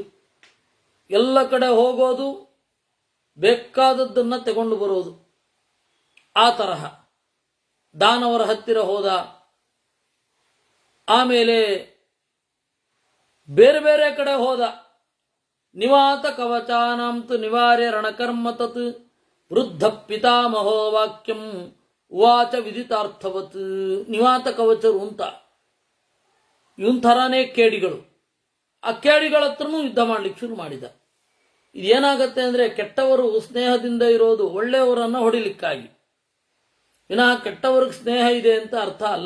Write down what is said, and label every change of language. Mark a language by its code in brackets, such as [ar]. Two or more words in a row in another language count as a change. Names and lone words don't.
[kn] ಎಲ್ಲ ಕಡೆ ಹೋಗೋದು, ಬೇಕಾದದ್ದನ್ನ ತಗೊಂಡು ಬರೋದು, ಆ ತರಹ ದಾನವರ ಹತ್ತಿರ ಹೋದ. ಆಮೇಲೆ ಬೇರೆ ಬೇರೆ ಕಡೆ ಹೋದ. [sa] ನಿವಾತ ಕವಚಾನಾಂತು ನಿವಾರ್ಯ ರಣಕರ್ಮ ತತ್ ವೃದ್ಧ ಪಿತಾಮಹೋ ವಾಕ್ಯಂ ಉವಾಚ ವಿದಿತಾರ್ಥವತ್. [kn] ನಿವಾತ ಕವಚರು ಅಂತ ಇವನ್ ಥರಾನೇ ಕೇಡಿಗಳು. ಆ ಕೇಡಿಗಳ ಹತ್ರನೂ ಯುದ್ಧ ಮಾಡ್ಲಿಕ್ಕೆ ಶುರು ಮಾಡಿದ. ಇದೇನಾಗತ್ತೆ ಅಂದ್ರೆ, ಕೆಟ್ಟವರು ಸ್ನೇಹದಿಂದ ಇರೋದು ಒಳ್ಳೆಯವರನ್ನ ಹೊಡಿಲಿಕ್ಕಾಗಿ, ವಿನಃ ಕೆಟ್ಟವ್ರಿಗೆ ಸ್ನೇಹ ಇದೆ ಅಂತ ಅರ್ಥ ಅಲ್ಲ.